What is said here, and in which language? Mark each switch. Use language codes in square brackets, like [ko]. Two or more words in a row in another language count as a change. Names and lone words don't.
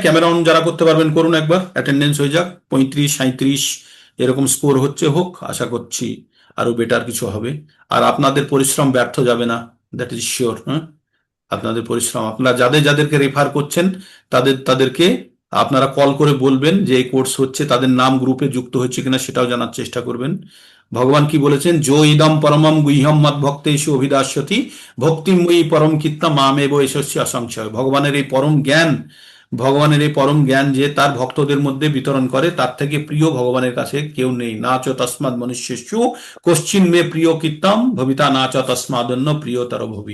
[en] camera on [bn] যারা করতে পারবেন করুন, একবার অ্যাটেন্ডেন্স হয়ে যাক। 35, 37 এরকম স্কোর হচ্ছে, হোক, আশা করছি আরো বেটার কিছু হবে। আর আপনাদের পরিশ্রম ব্যর্থ যাবে না, [en] that is sure. [bn] হ্যাঁ, আপনাদের পরিশ্রম, আপনারা যাদের যাদেরকে রেফার করছেন তাদেরকে আপনারা কল করে বলবেন যে এই কোর্স হচ্ছে, তাদের নাম গ্রুপে যুক্ত হচ্ছে কিনা সেটাও জানার চেষ্টা করবেন। ভগবান কি বলেছেন? [sa] যো ইদম পরমম গুহ্যম মদ ভক্তেষু অভিদাস্যতি ভক্তিময়ী পরম কীর্তা মামেব এষস্য অসংশয়। [bn] ভগবানের এই পরম জ্ঞান যে তার ভক্তদের মধ্যে বিতরণ করে, তার থেকে প্রিয় ভগবানের কাছে কেউ নেই। [sa] না চ তস্মাৎ মনুষ্যস্যু কশ্চিন মে প্রিয় কীর্তম ভবিতা না চ তস্মাদন্য প্রিয়তর ভবি।